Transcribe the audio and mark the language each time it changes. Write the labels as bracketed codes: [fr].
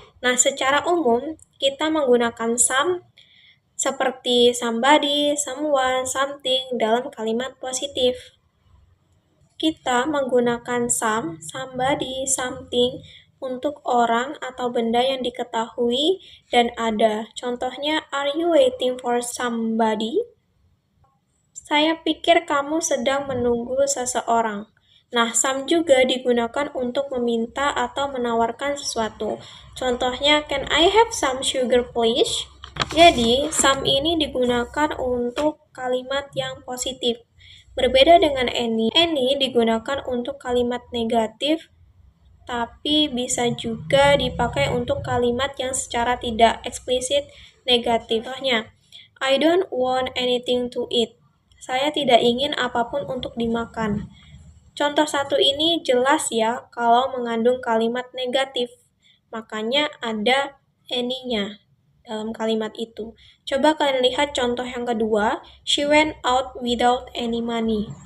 [id] Nah, secara umum kita menggunakan some seperti somebody, someone, something dalam kalimat positif. Kita menggunakan some, somebody, something untuk orang atau benda yang diketahui dan ada. Contohnya, [en] are you waiting for somebody? [id] Saya pikir kamu sedang menunggu seseorang. Nah, some juga digunakan untuk meminta atau menawarkan sesuatu. Contohnya, [en] can I have some sugar please? [id] Jadi, some ini digunakan untuk kalimat yang positif. Berbeda dengan any digunakan untuk kalimat negatif, tapi bisa juga dipakai untuk kalimat yang secara tidak eksplisit negatif. Contohnya, [en] I don't want anything to eat. [id] Saya tidak ingin apapun untuk dimakan. Contoh satu ini jelas ya kalau mengandung kalimat negatif, makanya ada any-nya dalam kalimat itu. Coba kalian lihat contoh yang kedua, [en] she went out without any money.